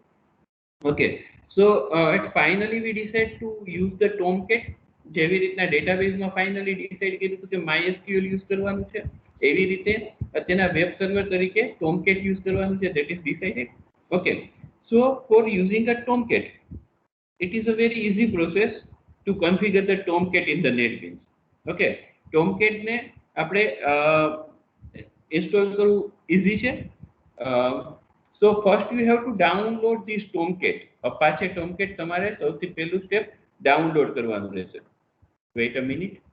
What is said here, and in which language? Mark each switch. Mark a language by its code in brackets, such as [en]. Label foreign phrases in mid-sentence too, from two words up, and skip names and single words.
[en] okay, so finally we decide to use the tomcat. [gu] જેવી રીતના ડેટાબેઝમાં [en] finally decide [gu] કર્યું હતું કે MySQL યુઝ કરવાનું છે, એવી રીતે અત્યારના [en] web server [gu] તરીકે ટોમકેટ યુઝ કરવાનું છે. [en] that is decided. okay, so for using a tomcat, it is a very easy process to configure the tomcat in the NetBeans. [gu] Okay, tomcat ને આપણે ઇન્સ્ટોલ કરવું ઈઝી છે. [en] So first you have to download this tomcat. [gu] અપાચે tomcat તમારે સૌથી પહેલું [en] step download [gu] કરવાનું રહેશે. [en] Wait a minute.